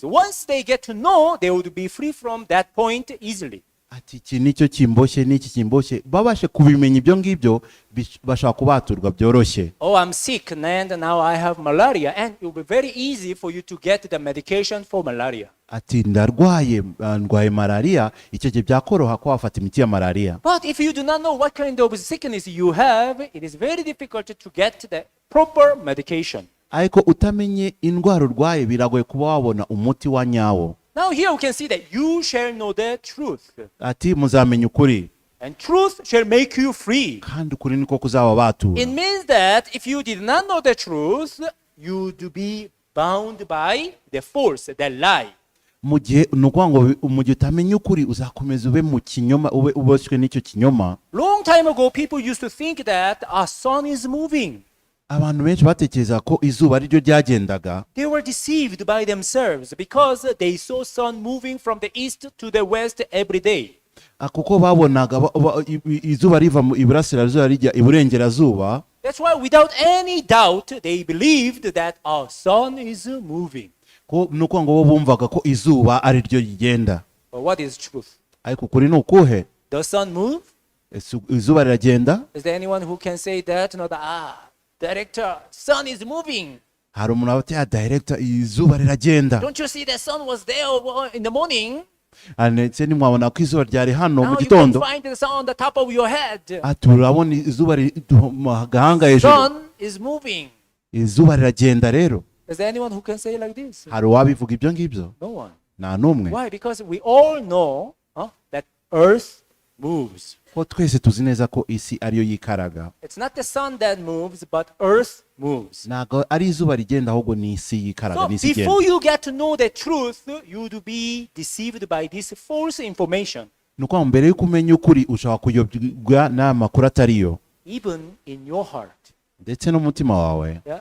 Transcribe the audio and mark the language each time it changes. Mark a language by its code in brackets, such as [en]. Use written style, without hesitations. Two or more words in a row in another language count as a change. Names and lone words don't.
[en] Once they get to know, they would be free from that point easily. [rw] ati iki nicyo kimboshye n'iki kimboshye, babashe kubimenya ibyo ngibyo bashaka kubaturwa byoroshye. [en] Oh, I'm sick and now I have malaria, and it will be very easy for you to get the medication for malaria. [rw] ati ndwaye malaria, icyo gihe byakoroha ko wafata imiti ya malaria. [en] But if you do not know what kind of sickness you have, it is very difficult to get the proper medication. [rw] ariko utamenye indwara urwaye biragoye kuba wabona umuti wa nyawo. [en] Now here we can see that you shall know the truth. [rw] ati muzamenya ukuri, [en] And truth shall make you free. [rw] kandi ukuri niko kuzababatura. [en] It means that if you did not know the truth, you would be bound by the false, the lie. [rw] mu gihe ni ukuvuga ngo mu gihe utamenya ukuri uzakomeza ube mu kinyoma, ube uboshywe n'icyo kinyoma. [en] Long time ago, people used to think that a sun is moving. [rw] abantu benshi batekereza ko izuba ari ryo ryagendaga. [en] They were deceived by themselves because they saw sun moving from the east to the west every day. [rw] kuko babonaga izuba riva mu iburasirazuba rijya iburengerazuba. [en] That's why without any doubt they believed that our sun is moving. [rw] ko nuko ngo bo bumvaga ko izuba ari ryo rigenda. [en] But what is truth? [rw] ariko ukuri ni ukuhe? [en] The sun move? [rw] Izuba riragenda? [en] Is there anyone who can say that? Director, sun is moving. [rw] Hari umuntu aba ati director izuba riragenda. [en] Don't you see the sun was there in the morning? [rw] Ndetse nimwabona ko izuba ryari hano mu [en] Now you can [rw] gitondo. [en] find the sun on the top of your head. [rw] Turabona izuba mu gahanga hejuru. [en] Sun is moving. [rw] Izuba riragenda rero. [en] Is there anyone who can say like this? [rw] Hari uwabivuga ibyo ngibyo? [en] No one. [rw] Nta n'umwe. [en] Why? Because we all know that earth moves. [rw] Ko twese tuzi neza ko isi ariyo yikaraga. [en] It's not the sun that moves, but earth moves. [rw] Ntago ari izuba rigenda ahubwo ni isi yikaraga, [en] So [rw] ni isi igenda. [en] before you get to know the truth, you would be deceived by this false information. [rw] Nuko mbere yuko umenya ukuri ushaka kuyobwa n'amakuru atariyo. [en] Even in your heart. [rw] Ndetse n'umutima wawe. [en] Yeah?